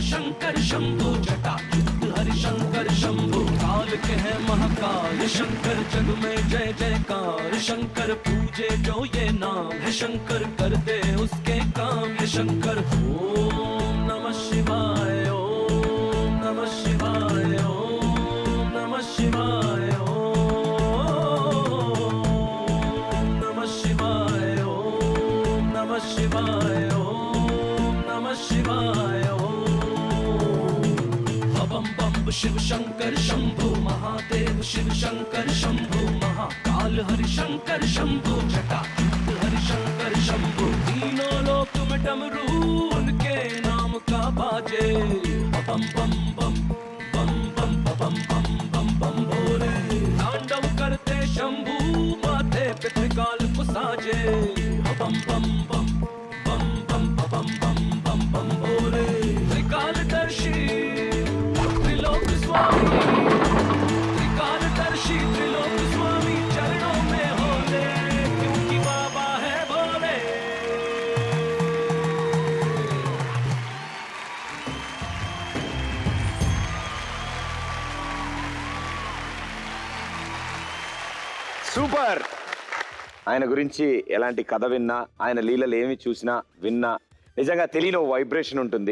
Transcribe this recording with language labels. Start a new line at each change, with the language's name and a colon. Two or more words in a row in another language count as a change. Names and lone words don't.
Hindi: शंकर शंभु जटायुक्त हरि शंकर शंभु काल के है महाकाल शंकर जग में जय जयकार शंकर पूजे जो ये नाम है शंकर कर दे उसके काम ये शंकर.
Sanskrit: ओम नमः शिवाय ओम नमः शिवाय ओम नमः शिवाय शिवाय ओम नमः शिवाय ओम.
Hindi: बम बम शिव शंकर शंभु महादेव शिव शंकर शंभु महाकाल हरि शंकर शंभु जटायुक्त हरि शंकर शंभु तीनों लोक में डमरू उनके नाम का बाजे. बम बम बम बम बम बम बम बम बम भोले तांडव करते शंभु माथे पे त्रिकाल को साजे. बम बम बम बम बम बम बम बम बम भोले त्रिकालदर्शी त्रिलोक स्वामी त्रिकालदर्शी त्रिलोक स्वामी चरणों में होले क्योंकि बाबा है भोले.
Telugu: సూపర్. ఆయన గురించి ఎలాంటి కథ విన్నా, ఆయన లీలలు ఏమి చూసినా విన్నా నిజంగా తెలియని వైబ్రేషన్ ఉంటుంది.